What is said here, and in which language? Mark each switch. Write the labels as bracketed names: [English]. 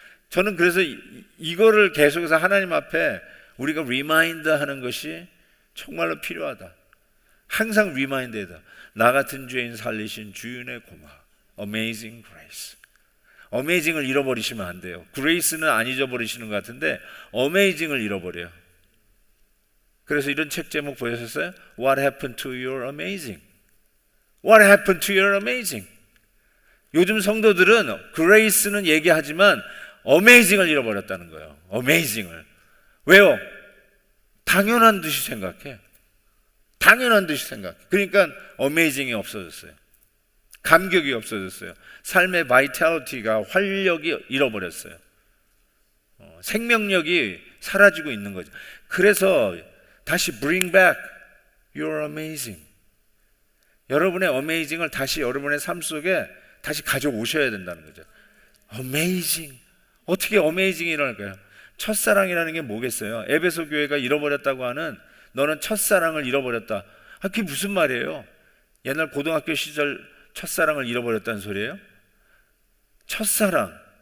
[Korean] 저는 그래서 이거를 계속해서 하나님 앞에 우리가 리마인드 하는 것이 정말로 필요하다. 항상 리마인드에다 나 같은 죄인 살리신 주인의 고마움. [English] Amazing grace. [Korean] Amazing을 잃어버리시면 안 돼요. Grace는 안 잊어버리시는 것 같은데 Amazing을 잃어버려요. 그래서 이런 책 제목 보셨어요? [English] What happened to your amazing? What happened to your amazing? [Korean] 요즘 성도들은 Grace는 얘기하지만 Amazing을 잃어버렸다는 거예요. Amazing을. 왜요? 당연한 듯이 생각해. 당연한 듯이 생각해. 그러니까 Amazing이 없어졌어요. 감격이 없어졌어요. 삶의 바이탈리티가 활력이 잃어버렸어요. 생명력이 사라지고 있는 거죠. 그래서 다시 [English] bring back your amazing. [Korean] 여러분의 amazing을 다시 여러분의 삶 속에 다시 가져오셔야 된다는 거죠. [English] amazing. [Korean] 어떻게 amazing이 일어날까요? 첫사랑이라는 게 뭐겠어요? 에베소 교회가 잃어버렸다고 하는 너는 첫사랑을 잃어버렸다. 그게 무슨 말이에요? 옛날 고등학교 시절 첫사랑을 잃어버렸다는 소리예요? 첫사랑.